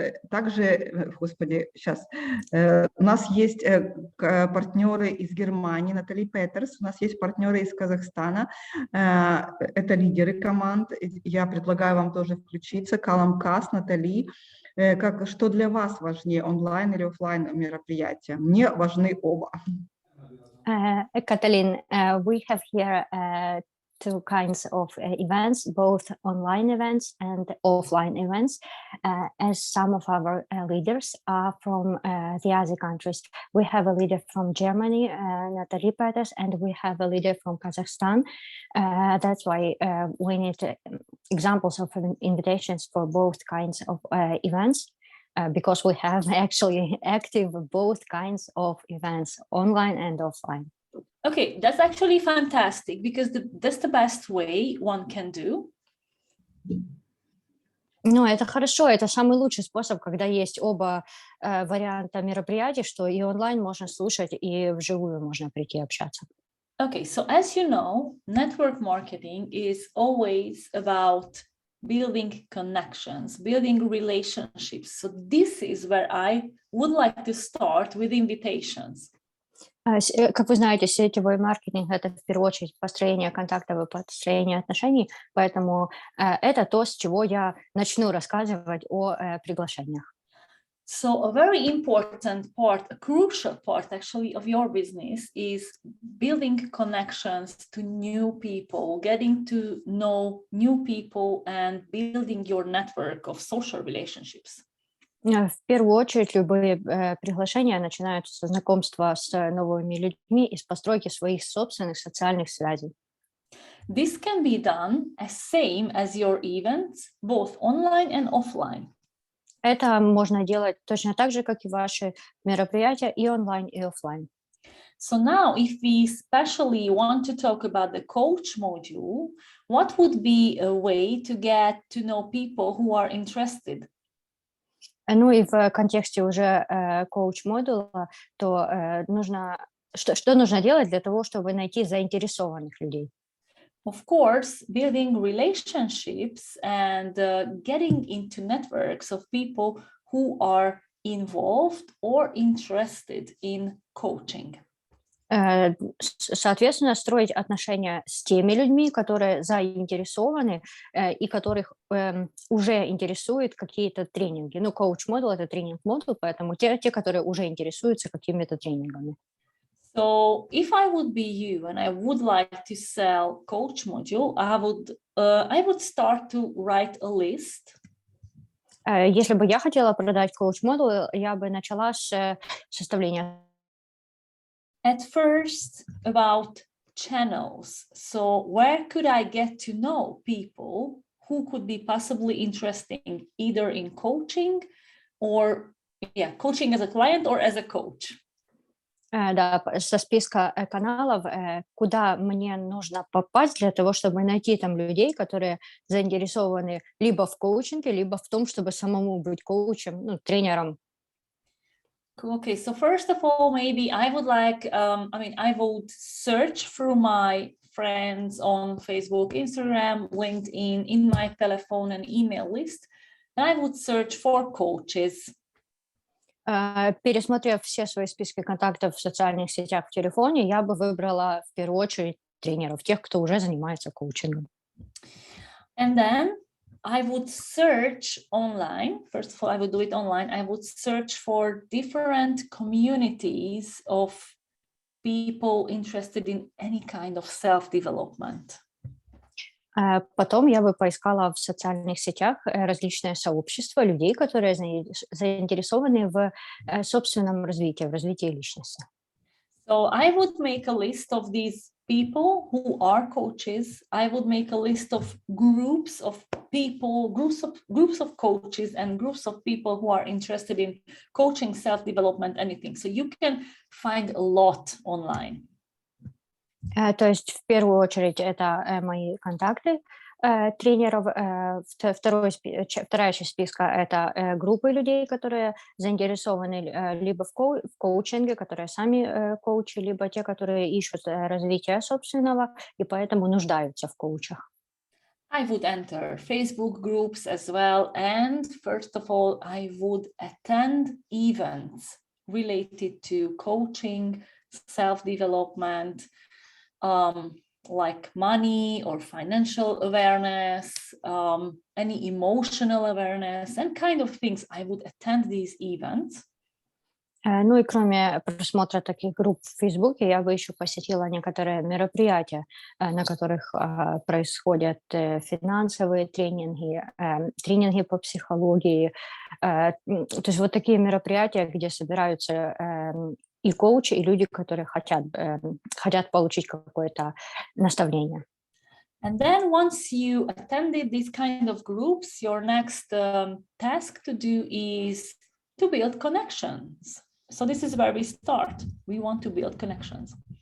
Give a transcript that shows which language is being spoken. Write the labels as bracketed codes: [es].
[ru] Также, сейчас, у нас есть партнеры из Германии, Натали Петерс, у нас есть партнеры из Казахстана, это лидеры команд, я предлагаю вам тоже включиться, Калам Кас, Натали. Что для вас важнее, онлайн или офлайн мероприятия? Мне важны оба. [en] Kataline, we have here two kinds of events, both online events and offline events, as some of our leaders are from the other countries. We have a leader from Germany, Natalie Peters, and we have a leader from Kazakhstan. That's why we need examples of invitations for both kinds of events. Because we have actually active both kinds of events, online and offline. Okay, that's actually fantastic, because that's the best way one can do. [ru] Ну, это хорошо, это самый лучший способ, когда есть оба варианта мероприятий, что и онлайн можно слушать, и вживую можно прийти общаться. [en] Okay, so as you know, network marketing is always about building connections, building relationships. So this is where I would like to start with invitations. [ru] Как вы знаете, сетевой маркетинг – это в первую очередь построение контактов и построение отношений, поэтому это то, с чего я начну рассказывать о приглашениях. [en] So a very important part, a crucial part actually of your business is building connections to new people, getting to know new people and building your network of social relationships. [ru] В первую очередь любые приглашения начинаются со знакомства с новыми людьми и с постройки своих собственных социальных связей. [en] This can be done as same as your events, both online and offline. [ru] Это можно делать точно так же, как и ваши мероприятия, и онлайн, и офлайн. [en] So now, if we especially want to talk about the coach module, what would be a way to get to know people who are interested? [ru] Ну и в контексте уже коуч-модула, то что нужно делать для того, чтобы найти заинтересованных людей? [en] Of course, building relationships and getting into networks of people who are involved or interested in coaching. [ru] Соответственно, строить отношения с теми людьми, которые заинтересованы и которых уже интересуют какие-то тренинги. Ну, коуч-модул – это тренинг-модул, поэтому те, которые уже интересуются какими-то тренингами. [en] So if I would be you and I would like to sell coach module, I would start to write a list. [ru] Если бы я хотела продать коуч-модул, я бы начала с составления. [en] At first, about channels. So where could I get to know people who could be possibly interested either in coaching or, coaching as a client or as a coach? [ru] Да, со списка каналов, куда мне нужно попасть для того, чтобы найти там людей, которые заинтересованы либо в коучинге, либо в том, чтобы самому быть коучем, ну, тренером. [en] Okay, so first of all, maybe I would like, I would search through my friends on Facebook, Instagram, LinkedIn, in my telephone and email list, and I would search for coaches. [ru] Пересмотрев все свои списки контактов в социальных сетях в телефоне, я бы выбрала в первую очередь тренеров, тех, кто уже занимается коучингом. [en] And then I would search online. First of all, I would do it online. I would search for different communities of people interested in any kind of self-development. [ru] Потом я бы поискала в социальных сетях различные сообщества людей, которые заинтересованы в собственном развитии, в развитии личности. [en] So I would make a list of these people who are coaches. I would make a list of groups of people, groups of coaches and groups of people who are interested in coaching, self-development, anything. So you can find a lot online. [ru] То есть в первую очередь это мои контакты тренеров. Вторая часть списка – это группы людей, которые заинтересованы либо в коучинге, которые сами коучи, либо те, которые ищут развития собственного и поэтому нуждаются в коучах. [en] I would enter Facebook groups as well. And first of all, I would attend events related to coaching, self-development, like money or financial awareness, any emotional awareness, and kind of things. I would attend these events. [ru] Ну и кроме просмотра таких групп в Фейсбуке, я бы еще посетила некоторые мероприятия, на которых происходят финансовые тренинги, тренинги по психологии. То есть вот такие мероприятия, где собираются и коучи, и люди, которые хотят получить какое-то наставление. [en] And then once you attended these kind of groups, your next task to do is to build connections. So this is where we start. We want to build connections.